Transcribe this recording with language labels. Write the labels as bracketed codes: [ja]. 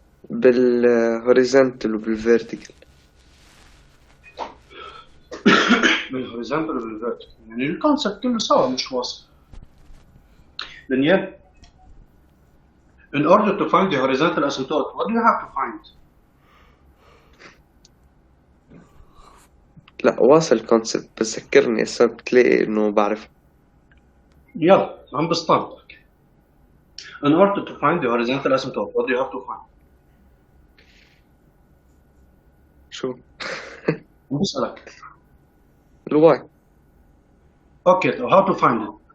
[ar] بالهوريزونتال وبالفيرتيكال. بالهوريزونتال وبالفيرتيكال، يعني الكونسبت كله سوا مش واصل. [en] دانيال in order to find the horizontal asymptote what do you have to find؟ [ar] لا واصل الكونسبت بس ذكرني هسه بتلاقي انه بعرف. يلا عم بستنطق. [en] In order to find the horizontal asymptote what do you have to find؟ [ar] شو؟ عم بسألك. الواي. [en] Okay, so how to find it؟